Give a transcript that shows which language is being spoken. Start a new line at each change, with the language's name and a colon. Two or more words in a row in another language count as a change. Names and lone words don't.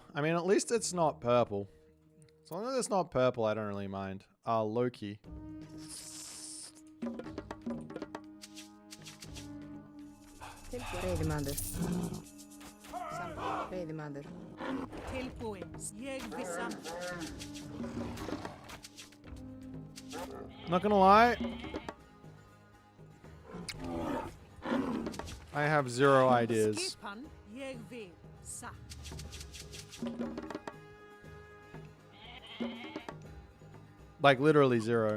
English: I mean, at least it's not purple. As long as it's not purple, I don't really mind. Loki.
Icelandic: Veiðimaður. Veiðimaður. Tilbúin. Ég vissam.
English: Not gonna lie. I have zero ideas. Like literally zero.